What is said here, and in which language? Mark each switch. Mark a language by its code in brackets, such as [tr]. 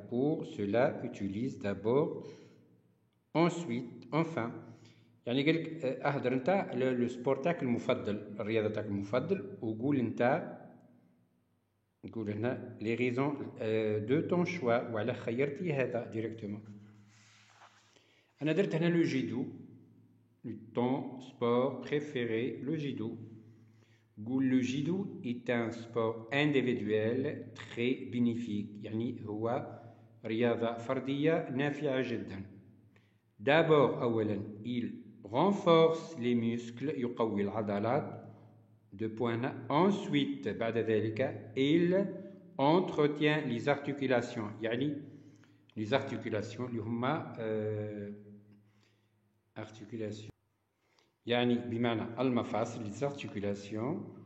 [fr] Pour cela utilise d'abord ensuite enfin. [ar] يعني قال لك اهدر انت لو سبور تاعك المفضل الرياضه تاعك المفضل وقول انت نقول هنا لي ريزون دو طون شوا وعلى خيرتي هذا ديريكتومون. انا درت هنا لو جيدو طون سبور بريفيري لو جيدو. قول لو جيدو [fr] est un sport individuel très bénéfique [ar] يعني هو رياضة فردية نافعة جدا. [fr] d'abord [ar] أولا [fr] il renforce les muscles [ar] يقوي العضلات. [fr] de point. ensuite [ar] بعد ذلك [fr] il entretient les articulations يعني les articulations [ar] اللي هما [fr] articulation [ar] يعني بمعنى المفاصل [fr] les articulations.